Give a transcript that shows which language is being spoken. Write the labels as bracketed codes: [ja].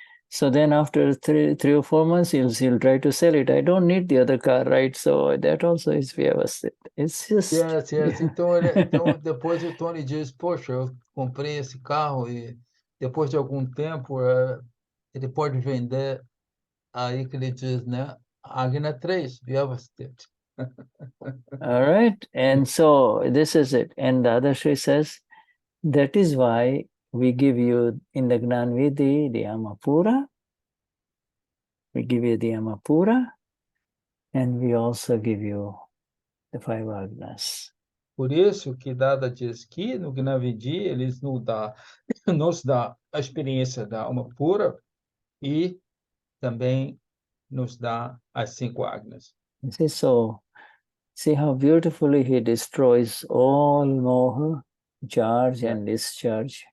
[en] So then after three or 4 months, he'll try to sell it. I don't need the other car, right? So that also is Vyavasthit. It's just. Yes. [pt] Então, depois o Tony diz, poxa, eu comprei esse carro e depois de algum tempo ele pode vender. Aí que ele diz, né? Agna 3, Vyavasthit. [en] All right. And so this is it. And the other Sri says, that is why we give you in the Gnan Vidhi, the Amapura. We give you the Amapura. And we also give you the 5 agnas. [pt] Por isso que Dada diz que no Gnani Vidhi eles nos dá a experiência da alma pura e também nos dá as 5 agnas. [en] So see how beautifully he destroys all moha, charge and discharge.